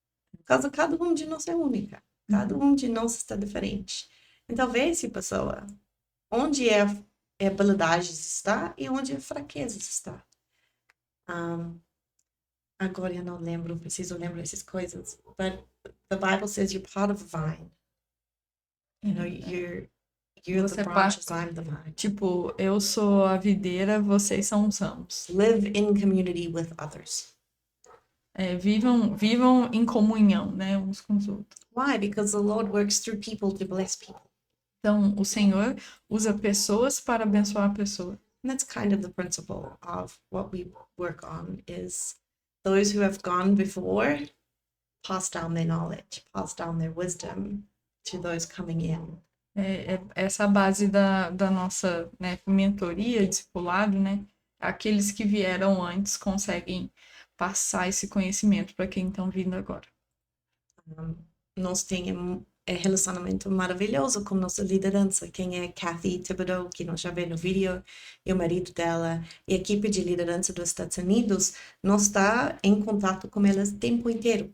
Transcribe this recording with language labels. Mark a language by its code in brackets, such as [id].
[pt] Por causa cada um de nós é única, cada um de nós está diferente. Então vê essa pessoa, onde habilidades está e onde fraquezas está. Agora eu não lembro, preciso lembrar essas coisas. [en] But the Bible says you're part of a vine. You know, you're [pt] Você [en] the branches, I'm the vine. [pt] Tipo, eu sou a videira, vocês são os ramos. [en] Live in community with others. [pt] Vivam em comunhão, né, uns com os outros. [en] Why? Because the Lord works through people to bless people. [pt] Então, o Senhor usa pessoas para abençoar a pessoa. [en] And that's kind of the principle of what we work on is those who have gone before pass down their knowledge, pass down their wisdom to those coming in. [pt] Essa base da nossa, né, mentoria, discipulado, né? Aqueles que vieram antes conseguem passar esse conhecimento para quem estão vindo agora. Nós temos relacionamento maravilhoso com nossa liderança. Quem é Kathy Thibodeau, que nós já vemos no vídeo, e o marido dela, e a equipe de liderança dos Estados Unidos, nós está em contato com elas o tempo inteiro.